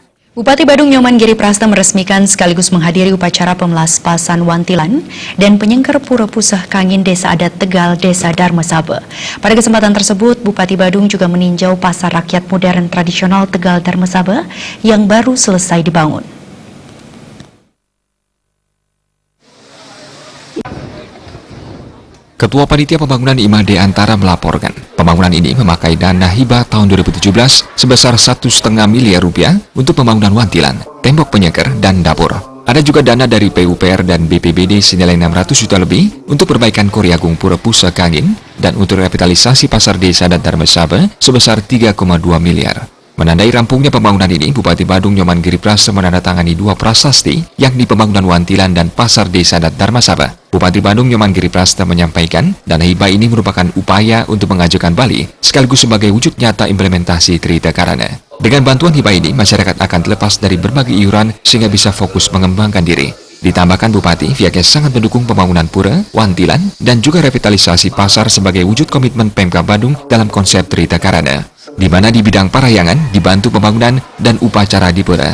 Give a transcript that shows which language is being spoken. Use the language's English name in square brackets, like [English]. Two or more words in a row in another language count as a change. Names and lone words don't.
[Indonesian] Bupati Badung Nyoman Giri Prasta meresmikan sekaligus menghadiri upacara pemelaspasan Wantilan dan penyengker Pura Pusah Kangin Desa Adat Tegal, Desa Darmasabe. Pada kesempatan tersebut, Bupati Badung juga meninjau pasar rakyat modern tradisional Tegal Darmasabe yang baru selesai dibangun. Ketua Panitia Pembangunan IMADE Antara melaporkan, pembangunan ini memakai dana hibah tahun 2017 sebesar 1,5 miliar rupiah untuk pembangunan wantilan, tembok penyengker, dan dapur. Ada juga dana dari PUPR dan BPBD senilai 600 juta lebih untuk perbaikan Koryagung Pura Pusah Kangin dan untuk revitalisasi pasar desa dan Darmasabe sebesar 3,2 miliar. Menandai rampungnya pembangunan ini, Bupati Badung Nyoman Giri Prasta menandatangani 2 prasasti, yakni pembangunan Wantilan dan pasar desa adat Darmasabe. Bupati Badung Nyoman Giri Prasta menyampaikan, dana hibah ini merupakan upaya untuk mengajukan Bali, sekaligus sebagai wujud nyata implementasi Trita Karana. Dengan bantuan hibah ini, masyarakat akan terlepas dari berbagai iuran sehingga bisa fokus mengembangkan diri. Ditambahkan Bupati, pihaknya sangat mendukung pembangunan pura, wantilan, dan juga revitalisasi pasar sebagai wujud komitmen Pemkab Badung dalam konsep Trita Karana, di mana di bidang parayangan dibantu pembangunan dan upacara di pura.